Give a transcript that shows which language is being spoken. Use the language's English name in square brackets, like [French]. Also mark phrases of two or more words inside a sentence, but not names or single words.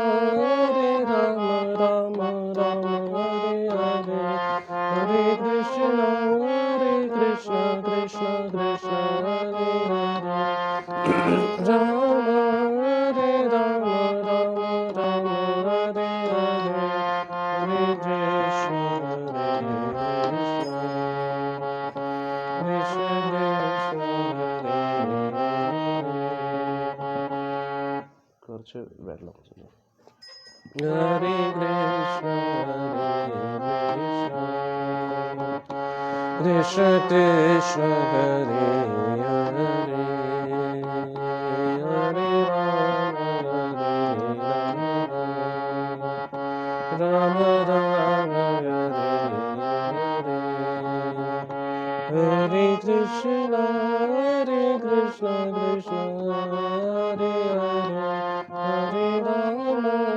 [Sanskrit] राम राम हरे हरे हरे कृष्ण कृष्ण कृष्ण हरे हरे राम राम राम हरे हरे हरे कृष्ण [Malayalam] Krishna കുറച്ച് വെള്ളം [Sanskrit] हरे कृष्ण कृष्ण कृष्ण हरे हरे हरे राम राम हरे कृष्ण कृष्ण कृष्ण हरे हरे हरे राम